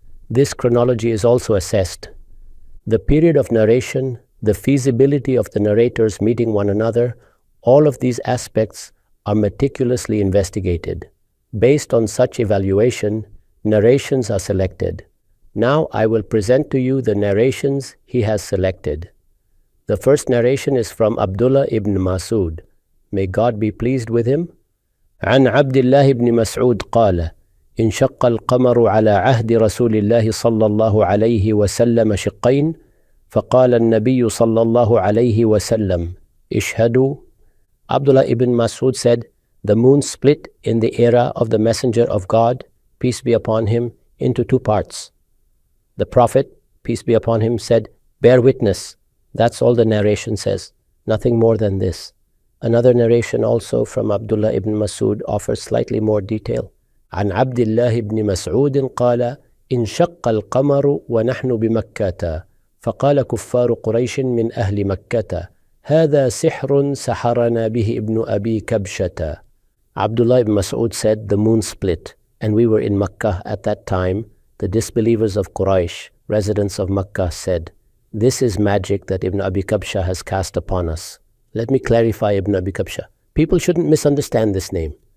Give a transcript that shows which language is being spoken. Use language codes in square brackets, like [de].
[en] This chronology is also assessed. The period of narration, the feasibility of the narrators meeting one another, all of these aspects are meticulously investigated. Based on such evaluation, narrations are selected. Now I will present to you the narrations he has selected. The first narration is from Abdullah ibn Mas'ud. May God be pleased with him. [ar] عن عبد الله بن مسعود قال: انشق القمر على عهد رسول الله صلى الله عليه وسلم شقين فقال النبي صلى الله عليه وسلم اشهدوا. [en] Abdullah ibn Mas'ud said, the moon split in the era of the Messenger of God, peace be upon him, into 2 parts. The Prophet, peace be upon him, said, bear witness. That's all the narration says, nothing more than this. Another narration also from Abdullah ibn Mas'ud offers slightly more detail. [ar] عن عبد الله بن مسعود قال: انشق القمر ونحن بمكة فقال كفار قريش من أهل مكة هذا سحر سحرنا به ابن أبي كبشة. [en] Abdullah ibn Mas'ud said, the moon split, and we were in Makkah at that time. The disbelievers of Quraysh, residents of Makkah, said, this is magic that Ibn Abi Kabsha has cast upon us. Let me clarify Ibn Abi Kabsha. People shouldn't misunderstand this name.